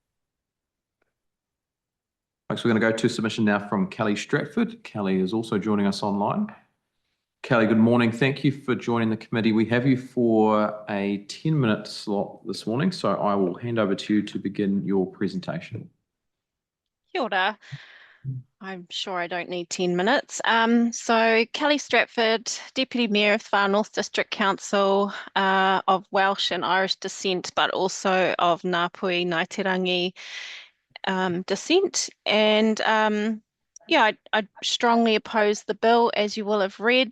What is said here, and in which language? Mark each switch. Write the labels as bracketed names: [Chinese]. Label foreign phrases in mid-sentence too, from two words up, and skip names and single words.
[English] Folks, we're going to go to a submission now from Kelly Stratford. Kelly is also joining us online. Kelly, good morning. Thank you for joining the committee. We have you for a 10-minute slot this morning, so I will hand over to you to begin your presentation. [Māori] Kia ora. [English] I'm sure I don't need 10 minutes. So Kelly Stratford, Deputy Mayor of Far North District Council, of Welsh and Irish descent, but also of Ngāpuhi, Ngāi descent. And yeah, I strongly oppose the bill, as you will have read.